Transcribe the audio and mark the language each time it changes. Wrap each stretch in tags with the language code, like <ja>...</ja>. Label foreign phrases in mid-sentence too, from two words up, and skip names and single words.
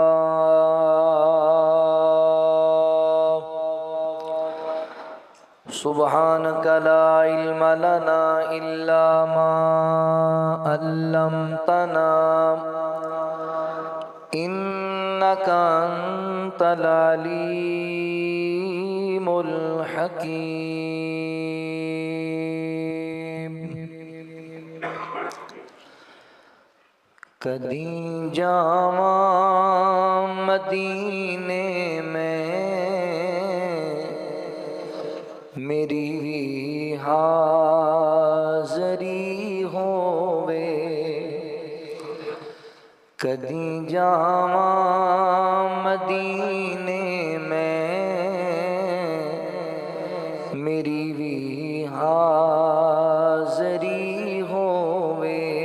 <ar>سبحانك لا علم لنا إلا ما علمتنا إنك أنت العليم الحكيم.</ar> <pa>کدیں جاواں مدینے میں میری حاضری ہووے، کدیں جاواں مدینے میں میری بھی حاضری ہووے.</pa>